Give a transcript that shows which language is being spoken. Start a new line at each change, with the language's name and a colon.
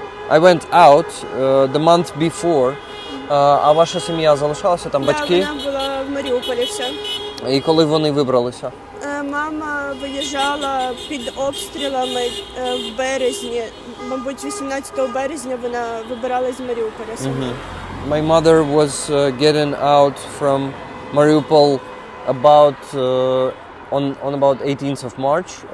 English: I went out the month before.
Ukrainian: А ваша сім'я залишалася там, батьки? Вона була в Маріуполі вся. І коли вони вибралися? Мама виїжджала під обстрілами в березні. Мабуть, 18 березня вона вибиралась з Маріуполя сама.
English: My mother was getting out from Mariupol about on about 18th of March.